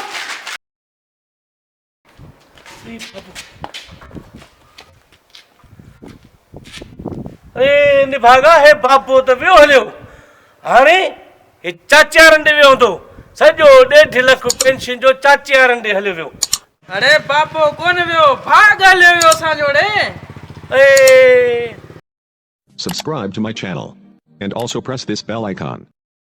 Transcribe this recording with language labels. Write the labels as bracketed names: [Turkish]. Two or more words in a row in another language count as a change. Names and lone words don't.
[Sindhi] अरे निभागा हे बाबो त वियो हलियो, हाणे हे चाचियारनि ॾे वियो हूंदो। सॼो 1.5 लख पेंशन जो चाचियारनि ॾे हलियो वियो। अरे बाबो कोन वियो, भाग हलियो वियो असांजो ॾे। ए [English] Subscribe to my channel and also press this bell icon.